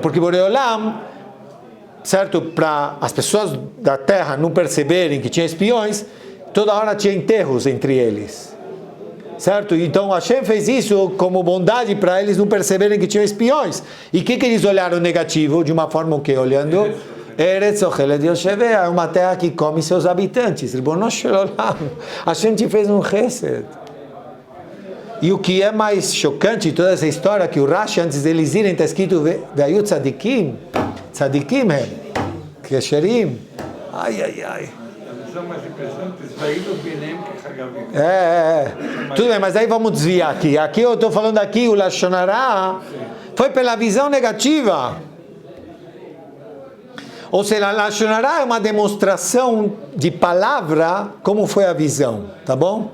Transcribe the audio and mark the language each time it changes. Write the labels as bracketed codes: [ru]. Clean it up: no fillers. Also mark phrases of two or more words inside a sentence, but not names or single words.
[pt] Porque [he] בורא עולם, [pt] certo, para as pessoas da terra não perceberem que tinha espiões, toda hora tinha enterros entre eles. Certo? Então Hashem fez isso como bondade para eles não perceberem que tinham espiões. E o que eles olharam negativo? De uma forma o que? Olhando... [he] ארץ אוכלת יושביה, [pt] é uma terra que come seus habitantes. [he] רבונו של עולם. [pt] Hashem te fez um chesed. E o que é mais chocante de toda essa história, que o Rashi, antes deles irem, está escrito [he] והיו צדיקים, צדיקים הם, כשרים. [pt] Ai, ai, ai. Tudo bem, mas aí vamos desviar aqui. Aqui eu estou falando aqui, o [he] לשון הרע [pt] foi pela visão negativa. Ou seja, [he] לשון הרע [pt] é uma demonstração de palavra, como foi a visão, tá bom?